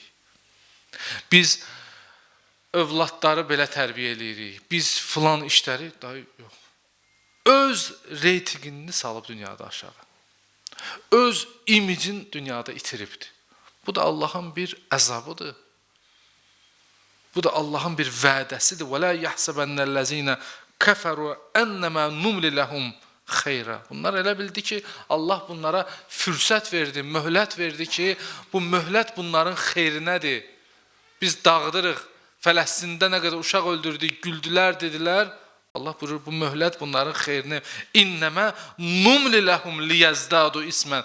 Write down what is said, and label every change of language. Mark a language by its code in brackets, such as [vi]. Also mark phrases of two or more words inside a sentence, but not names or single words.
[az] Biz övladları belə tərbiyə edirik. Biz filan işləri, yox. Öz reytingini salıb dünyada aşağı. Öz imicin dünyada itiribdir. Bu da Allahın bir əzabıdır. Bu da Allahın bir vədəsidir. [ar] وَلَا يَحْسَبَنَّ الَّذِينَ كَفَرُوا اَنَّمَا نُمْلِ لَهُمْ xeyra. [az] Bunlar elə bildi ki, Allah bunlara fürsət verdi, möhlət verdi ki, bu möhlət bunların xeyrinədir. Biz dağıdırıq, Fələstində nə qədər uşaq öldürdük, güldülər, dedilər. Allah buyurur, bu möhlət bunların xeyrinə. [ar] إنما نملي لهم ليزدادوا إثما.